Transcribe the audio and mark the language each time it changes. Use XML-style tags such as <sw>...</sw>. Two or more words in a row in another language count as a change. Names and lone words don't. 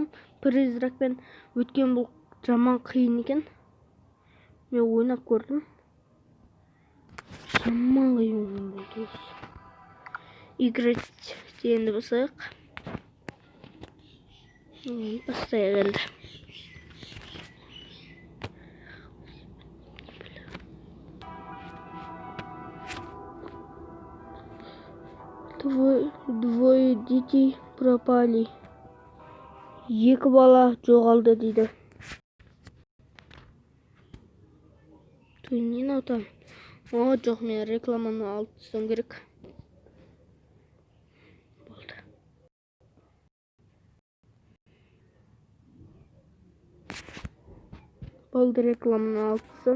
<kk>Призракпен өткен, бұл жаман қиын екен. Мен ойнап көрдім. Жаман қиын болды. Играть дегенді басайық. Бастайық енді.</kk> <ru>Двое детей пропали.</ru> <kk>Екі бала жоғалды дейді. Не наута? О, жоқ, мен рекламаны алып тастауым керек. Болды, рекламаны алып тастадым.</kk>